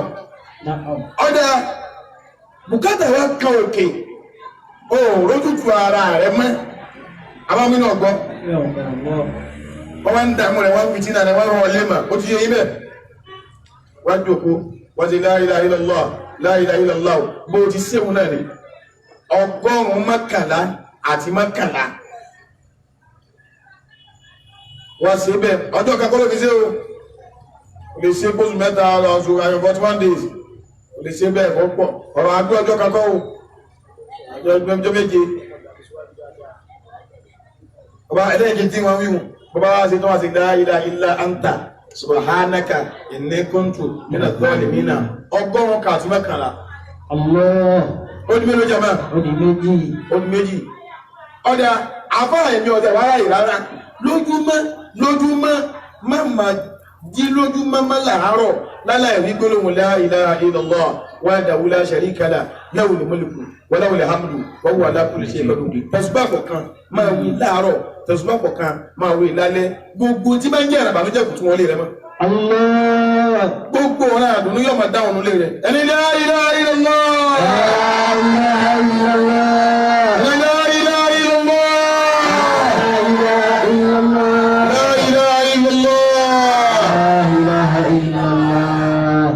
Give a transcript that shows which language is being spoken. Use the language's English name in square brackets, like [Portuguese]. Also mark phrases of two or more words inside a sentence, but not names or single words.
[Yoruba] Na'am. ọ̀dà bùkátà wa kan òkè ó rójútu ara rẹ̀ mọ́ abámínú ọgbọ́n [Arabic] يا الله. [Yoruba] wọ́n wá ń dààmú rẹ̀ wọ́n fi tí náà rẹ̀ wọ́n rán lẹ́mà ó ti yẹ ibẹ̀ wọ́n jòkó wọ́n ti [Arabic] لا إله إلا الله لا إله إلا الله [Yoruba] bó ti séwu náà ni ọgọ́rùn-ún mọ́kànlá àti mọ́kànlá wọ́n sí bẹ́ẹ̀ ọjọ́ kakọ́ ló fi ṣe o lè ṣe bóṣù mẹ́ta ọ̀ṣù ayọ̀ 41 days o lè ṣe bẹ́ẹ̀ ọ̀pọ̀ ọ̀rọ̀ àgbẹ̀ ọjọ́ kakọ́ o ọjọ́ méje ọba ẹlẹ́ẹ̀kẹ́ tí wọ́n wíwù bọ́bá wá sí tó wá sí [Arabic] لا إله إلا أنت سبحانك إني كنت من الظالمين [Yoruba] ọgọ́rùn-ún kàtí mẹ́kànlá Allah. ó ní mélòó jẹ́ máa Ó di méjì. ó ní méjì ọ̀dà àfáà ẹ̀mí ọ̀dà wàrà ìrárá lójúmọ́ má máa jí lójúmọ́ má làárọ̀ láláì rí gbólóhùn [Arabic] لا إله إلا الله وحده لا شريك له له الملك وله الحمد وهو على كل شيء قدير [Yoruba] tẹ̀sùbá kọ̀ọ̀kan máa wí láàárọ̀ tẹ̀sùbá kọ̀ọ̀kan máa wí lálẹ́ gbogbo tí máa ń jẹ́ àràbànújẹ́ kò tún wọlé rẹ mọ́ Allah. gbogbo ọ̀rọ̀ àdùnnú yóò máa dáhùn lé rẹ ẹni [Arabic] لا إله إلا الله لا إله إلا الله. لا إله إلا الله لا إله إلا الله. لا إله إلا الله. لا إله إلا الله.